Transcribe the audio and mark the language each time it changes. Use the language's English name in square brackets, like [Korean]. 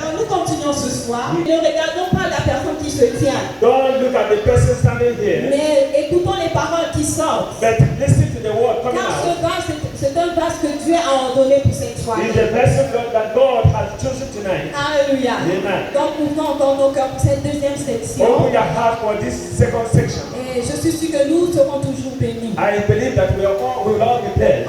[French] Alors nous continuons ce soir. Ne regardons pas la personne qui se tient, [English] Don't look at the person standing here, [French] mais écoutons les paroles qui sortent. [English] but listen to the word coming [French] Car [English] out. [French] ce vase, c'est un vase que Dieu a ordonné pour cette [English] It's [French] soirée. [English] the blessing that God has chosen tonight. [French] Alléluia. Amen. Donc ouvrons encore nos cœurs pour cette deuxième section. [English] Open your heart for this second section. [French] Et je suis sûre que nous serons toujours bénis. [English] I believe that we will all be blessed.